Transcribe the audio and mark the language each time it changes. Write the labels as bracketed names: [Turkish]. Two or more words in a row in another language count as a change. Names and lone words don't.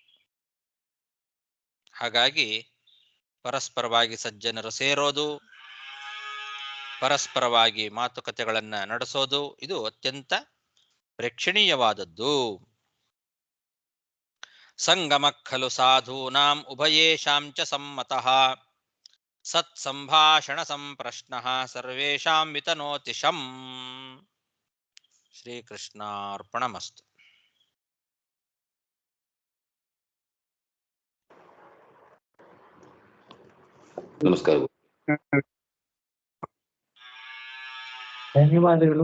[Kannada] ಹಾಗಾಗಿ ಪರಸ್ಪರವಾಗಿ ಸಜ್ಜನರು ಸೇರೋದು, ಪರಸ್ಪರವಾಗಿ ಮಾತುಕತೆಗಳನ್ನ ನಡೆಸೋದು ಇದು ಅತ್ಯಂತ ಪ್ರೇಕ್ಷಣೀಯವಾದದ್ದು. [Sanskrit] ಸಂಗಮ ಖಲು ಸಾಧೂನಾಂ ಉಭಯೇಷಾಂ ಚ ಸಮ್ಮತಃ ಸತ್ ಸಂಭಾಷಣ ಸಂಪ್ರಶ್ನಃ ಸರ್ವೇಷಾಂ ವಿತನೋತಿ ಶಂ. ಶ್ರೀಕೃಷ್ಣಾರ್ಪಣಮಸ್ತು. [Kannada] ನಮಸ್ಕಾರ. ಧನ್ಯವಾದಗಳು.